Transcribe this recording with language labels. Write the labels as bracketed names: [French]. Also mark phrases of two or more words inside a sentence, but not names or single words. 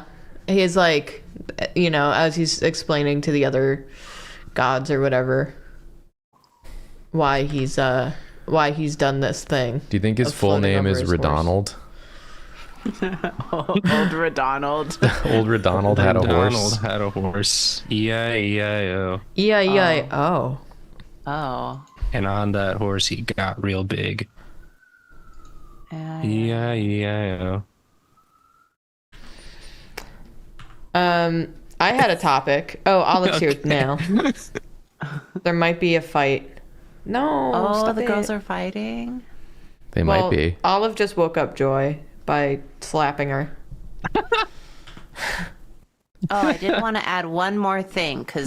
[English] He's like, you know, as he's explaining to the other gods or whatever why he's done this thing. Do you think his Of full floating name over is his horse. Redonald? Old Redonald. Old Redonald had a Donald horse. had a horse. E-I-E-I-O. E-I-E-I-O. Oh. And on that horse, he got real big. E-I-E-I-O. I had a topic. Oh, Olive's here Okay. now. There might be a fight. No, Oh, stop the girls it. are fighting? They Well, might be. Olive just woke up Joy by slapping her. Oh, I did want to add one more thing because